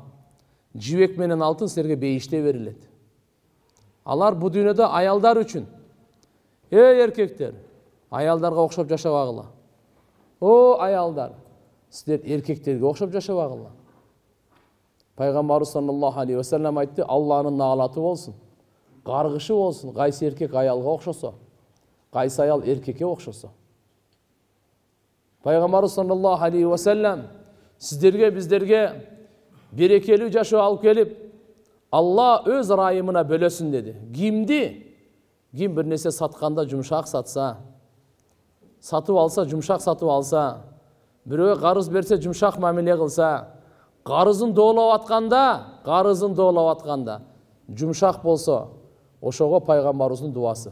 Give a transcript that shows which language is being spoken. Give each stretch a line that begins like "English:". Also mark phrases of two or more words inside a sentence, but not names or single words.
Kyrgyz: Жибек менен алтын силерге бейиште берилет. Алар бу дүйнөдө аялдар үчүн. Эркектер, аялдарга окшоп жашабагыла. О, аялдар, силер эркектерге окшоп жашабагыла. Пайгамбарыбыз
Arabic: صلى الله عليه وسلم
Kyrgyz: айтты, Аллахнын наалаты болсун, каргышы болсун, кайсы эркек аялга окшосо, кайсы аял эркекке окшосо. Пайгамбарыбыз
Arabic: صلى الله عليه وسلم
Kyrgyz: сиздерге, биздерге берекелүү жашоо алып келип, Алла өз ырайымына бөлөсүн деди. Ким бир нерсе сатканда жумшак сатса, сатып алса, жумшак сатып алса, бирөөгө карыз берсе, жумшак мамиле кылса, карызын доолоп атканда, жумшак болсо, ошого пайгамбарыбыздын дуасы.